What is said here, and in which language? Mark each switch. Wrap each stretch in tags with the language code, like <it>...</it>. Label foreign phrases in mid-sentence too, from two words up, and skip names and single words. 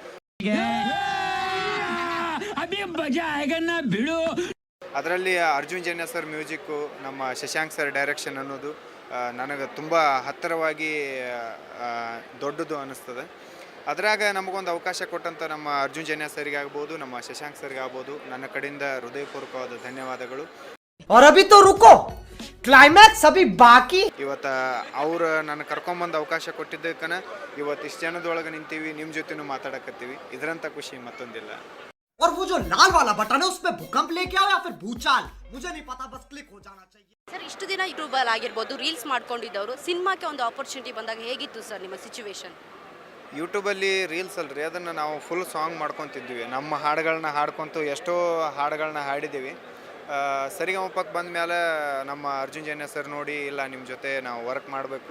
<kn>ಅದರಲ್ಲಿ ಅರ್ಜುನ್ ಜನ್ಯ ಸರ್ ಮ್ಯೂಸಿಕ್ಕು, ನಮ್ಮ ಶಶಾಂಕ್ ಸರ್ ಡೈರೆಕ್ಷನ್ ಅನ್ನೋದು ನನಗೆ ತುಂಬ ಹತ್ತಿರವಾಗಿ ದೊಡ್ಡದು ಅನ್ನಿಸ್ತದೆ. ಅದರಾಗ ನಮಗೊಂದು ಅವಕಾಶ ಕೊಟ್ಟಂಥ ನಮ್ಮ ಅರ್ಜುನ್ ಜನ್ಯ ಸರಿಗೆ ಆಗ್ಬೋದು, ನಮ್ಮ ಶಶಾಂಕ್ ಸರ್ಗೆ ಆಗ್ಬೋದು, ನನ್ನ ಕಡೆಯಿಂದ ಹೃದಯಪೂರ್ವಕವಾದ ಧನ್ಯವಾದಗಳು.</kn> <hi>और अभी तो रुको, क्लाइमैक्स अभी बाकी.</hi> <kn>ಇವತ್ತು ಅವ್ರು ನನ್ನ ಕರ್ಕೊಂಬಂದು ಅವಕಾಶ ಕೊಟ್ಟಿದ್ದಕ್ಕನ ಇವತ್ತು ಇಷ್ಟು ಜನದೊಳಗೆ ನಿಂತೀವಿ, ನಿಮ್ಮ ಜೊತೆನೂ ಮಾತಾಡಕತ್ತೀವಿ. ಇದರಂಥ ಖುಷಿ ಮತ್ತೊಂದಿಲ್ಲ.</kn> <hi>और वो जो लाल वाला बटन है उसमें भूकंप लेके आओ या फिर भूचाल, मुझे नहीं पता, बस क्लिक हो जाना चाहिए.</hi> <kn>ಸರ್, ಇಷ್ಟು ದಿನ ಯೂಟ್ಯೂಬಲ್ಲಿ ಆಗಿರ್ಬೋದು ರೀಲ್ಸ್ ಮಾಡ್ಕೊಂಡಿದ್ದವರು ಸಿನಿಮಾಕ್ಕೆ ಒಂದು ಆಪರ್ಚುನಿಟಿ ಬಂದಾಗ ಹೇಗಿತ್ತು ಸರ್ ನಿಮ್ಮ ಸಿಚುವೇಶನ್? ಯೂಟ್ಯೂಬಲ್ಲಿ ರೀಲ್ಸ್ ಅಲ್ರಿ, ಅದನ್ನು ನಾವು</kn> <en>full song</en> <kn>ಮಾಡ್ಕೊತಿದ್ವಿ. ನಮ್ಮ ಹಾಡುಗಳನ್ನ ಹಾಡ್ಕೊತು ಎಷ್ಟೋ ಹಾಡುಗಳನ್ನ ಹಾಡಿದ್ದೀವಿ. ಸರಿಗಮಪಕ್ಕೆ ಬಂದ ಮೇಲೆ ನಮ್ಮ ಅರ್ಜುನ್ ಜನ್ಯ ಸರ್ ನೋಡಿ, ಇಲ್ಲ ನಿಮ್ಮ ಜೊತೆ ನಾವು ವರ್ಕ್ ಮಾಡಬೇಕು,</kn>